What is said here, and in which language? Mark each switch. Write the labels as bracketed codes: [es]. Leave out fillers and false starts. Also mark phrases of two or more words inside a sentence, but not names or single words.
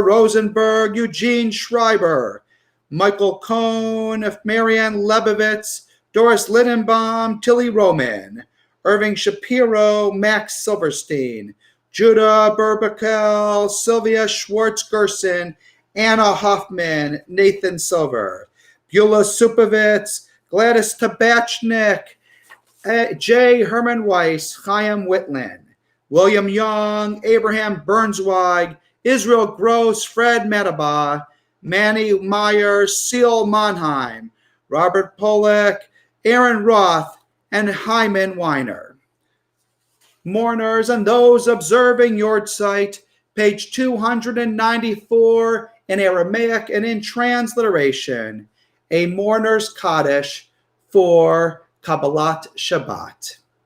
[en] Rosenberg, Eugene Schreiber, Michael Cohn, Marianne Lebovitz, Doris Lindenbaum, Tilly Roman, Irving Shapiro, Max Silverstein, Judah Burbakel, Sylvia Schwartz-Gerson, Anna Hoffman, Nathan Silver, Beulah Supovitz, Gladys Tabachnik, J. Herman Weiss, Chaim Whitland, William Young, Abraham Burnsweig, Israel Gross, Fred Mataba, Manny Myers, Seal Monheim, Robert Pollack, Aaron Roth, and Hyman Weiner. Mourners and those observing Yortzeit, page 294 in Aramaic and in transliteration, a mourner's Kaddish for Kabbalat Shabbat.